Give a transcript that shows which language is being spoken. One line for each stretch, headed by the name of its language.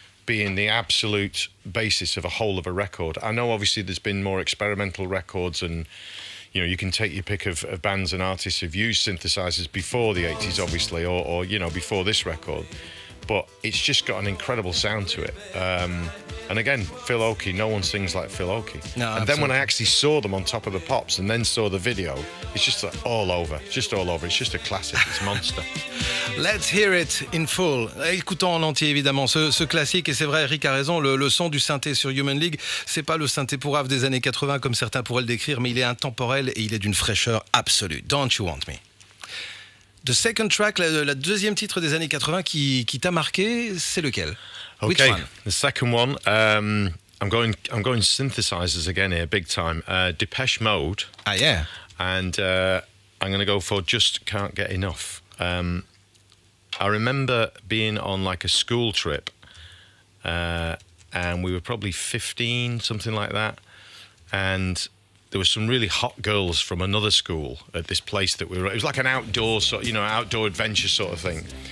English: being the absolute basis of a whole of a record. I know obviously there's been more experimental records, and you can take your pick of bands and artists who've used synthesizers before the 80s, obviously, or before this record. But it's just got an incredible sound to it. And again, Phil Oakey, no one sings like Phil Oakey. No, and then when I actually saw them on Top of the Pops and then saw the video, it's just like all over. It's just all over. It's just a classic. It's a monster. Let's hear it in full.
French: Écoutons en entier évidemment ce classique, et c'est vrai, Eric a raison, le son du synthé sur Human League, c'est pas le synthé pourrave des années 80 comme certains pourraient le décrire, mais il est intemporel et il est d'une fraîcheur absolue. Don't You Want Me?
English: The second track,
French: la deuxième titre des années 80 qui t'a marqué, c'est lequel?
English: Which Okay, one? the second one, I'm going synthesizers again here, big time. Depeche Mode. Ah yeah. And I'm going to go for Just Can't Get Enough. I remember being on like a school trip, and we were probably 15, something like that, and there were some really hot girls from another school at this place that we were at. It was like an outdoor outdoor adventure sort of thing.